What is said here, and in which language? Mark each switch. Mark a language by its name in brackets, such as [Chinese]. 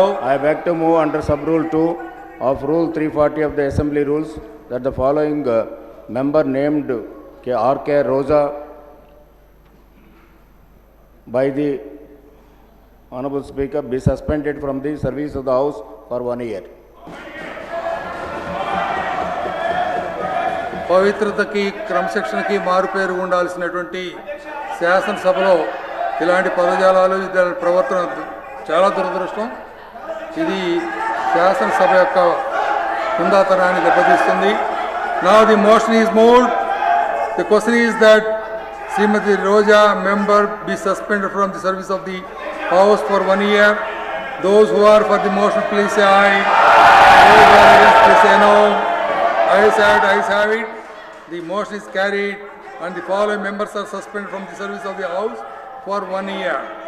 [English] I beg to move under sub-rule 2 of Rule 340 of the Assembly Rules that the following member named R.K. Roja by the Honorable Speaker be suspended from the service of the House for 1 year. [Telugu] పవిత్రతకి క్రమశిక్షణకి మారుపేరు ఉండాల్సినటువంటి శాసనసభలో ఇలాంటి పదజాలాలు ప్రవర్తన చాలా దురదృష్టం. ఇది శాసనసభ యొక్క హుందాతనాన్ని దెబ్బతీస్తుంది. [English] Now the motion is moved. The question is that Srimati Roja member be suspended from the service of the House for 1 year. Those who are for the motion please say aye. Those who are against please say no. Ayes have it. The motion is carried and the following members are suspended from the service of the House for 1 year.